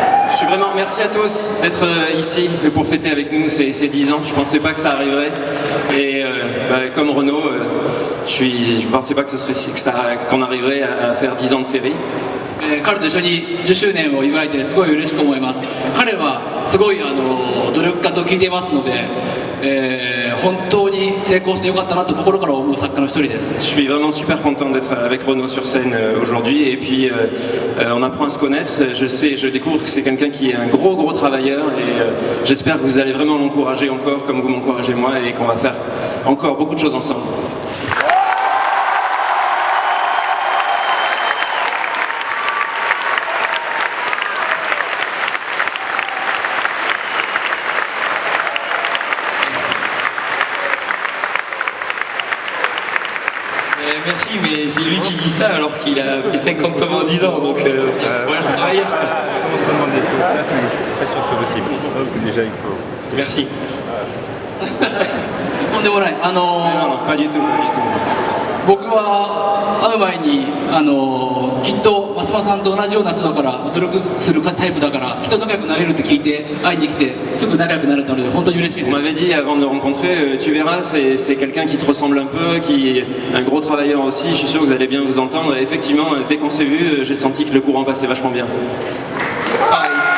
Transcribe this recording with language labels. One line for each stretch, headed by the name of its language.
French: Je suis vraiment merci à tous d'être ici pour fêter avec nous ces 10 ans. Je pensais pas que ça arriverait. Et comme Renaud, je pensais pas que qu'on arriverait à faire 10 ans de série.
Japanese: 彼と一緒に10周年を祝えてすごい嬉しく思います。彼はすごい努力家と聞いていますので、本当に成功してよかったなと心から思う作家の一人です。
French: Je suis vraiment super content d'être avec Renaud sur scène aujourd'hui et puis on apprend à se connaître. Je découvre que c'est quelqu'un qui est un gros travailleur et j'espère que vous allez vraiment l'encourager encore comme vous m'encouragez moi et qu'on va faire encore beaucoup de choses ensemble. Merci, mais c'est lui qui dit ça alors qu'il a fait 50 tomes en 10 ans, donc voilà le travailleur. Pas sûr que possible. Déjà, il faut. Merci.
Japanese: とんでもない。
French: Non, pas du tout, pas du tout.
Japanese: 僕は会う前にきっと真島さんと同じような人だから努力するタイプだからきっと仲良くなれるって聞いて会いに来てすぐ仲良くなれたので本当に嬉しいです。
French: m'avait dit avant de le rencontrer, tu verras, c'est quelqu'un qui te ressemble un peu, qui est un gros travailleur aussi, je suis sûr que vous allez bien vous entendre. Et effectivement, dès qu'on s'est vu, j'ai senti que le courant passait vachement bien. Pareil.